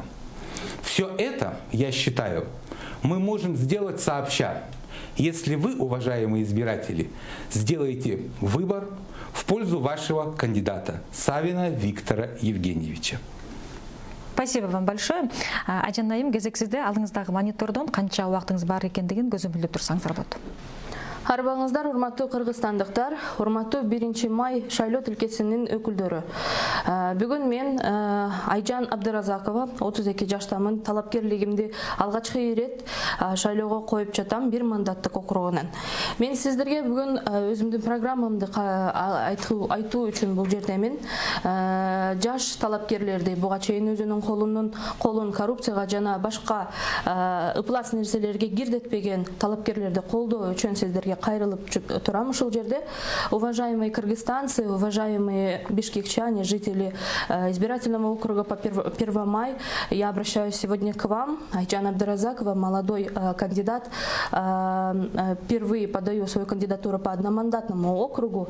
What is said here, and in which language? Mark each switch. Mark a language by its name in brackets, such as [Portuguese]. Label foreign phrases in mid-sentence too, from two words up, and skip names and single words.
[Russian] Все это, я считаю, мы можем сделать сообща, если вы, уважаемые избиратели, сделаете выбор в пользу вашего кандидата Савина Виктора Евгеньевича. Спасибо вам большое. [Kyrgyz] Ажан Наим, кезексизде алдыңыздагы монитордон канча убактыңыз бар экендигин көзөмөлдөп турсаңыздар болот. Арбаңыздар, урматтуу кыргызстандыктар, урматтуу 1 май шайлоо тилкесинин өкүлдөрү. Бүгүн мен Айжан Абдразакова, 32 жаштамын, талапкерлигимди алгачкы ирет шайлоого коюп жатам, 1 мандаттык округунан. Мен сиздерге бүгүн өзүмдүн программамды айтуу үчүн бул жердемин. Жаш талапкерлерди буга чейин өзүнүн колун коррупцияга жана башка ыплас нерселерге кирдетпеген талапкерлерди колдоо үчүн сиздерге кайрылып турам ушул жерде. [Russian] Уважаемые кыргызстанцы, уважаемые бишкекчане, жители избирательного округа по Первомай, я обращаюсь сегодня к вам. Айжан Абдыразакова, молодой кандидат, впервые подаю свою кандидатуру по одномандатному округу.